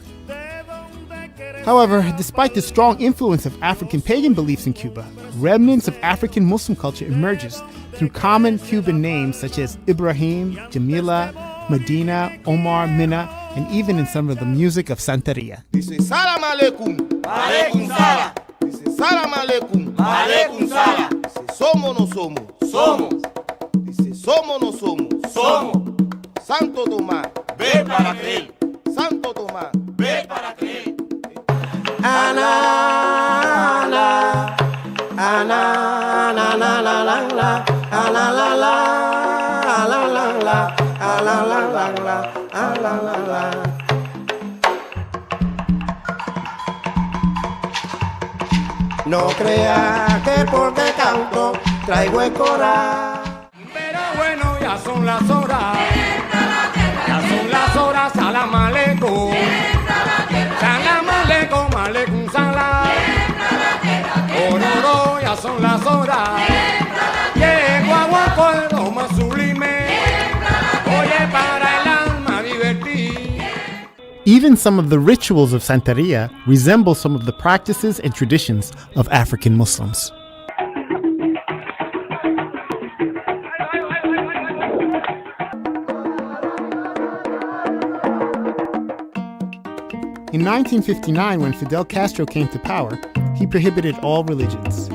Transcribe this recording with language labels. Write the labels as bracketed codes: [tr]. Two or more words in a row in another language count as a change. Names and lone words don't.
[en] However, despite the strong influence of African pagan beliefs in Cuba, remnants of African Muslim culture emerges through common Cuban names such as Ibrahim, Jamila, Medina, Omar, Minna, and even in some of the music of Santeria. [ar] Dice سلام عليكم، عليكم سلام. Dice سلام عليكم، عليكم سلام. [es] Dice somos no somos, somos. Dice somos no somos, somos. Santo Tomás, ve para creer. Santo Tomás, ve para creer. Ana, Ana, Ana, Ana, la la la la, Ana la la, Ana la la, Ana la la la, Ana la la. No crea que porque canto traigo el coral. Pero bueno, ya son las horas. Ya son las horas, [ar] سلام عليكم. سلام عليكم، عليكم سلام. [es] Ororo, ya son las horas. Llego a Guaco, lo más sublime. Oye, para el alma divertir. [en] Even some of the rituals of Santeria resemble some of the practices and traditions of African Muslims. In 1959, when Fidel Castro came to power, he prohibited all religions.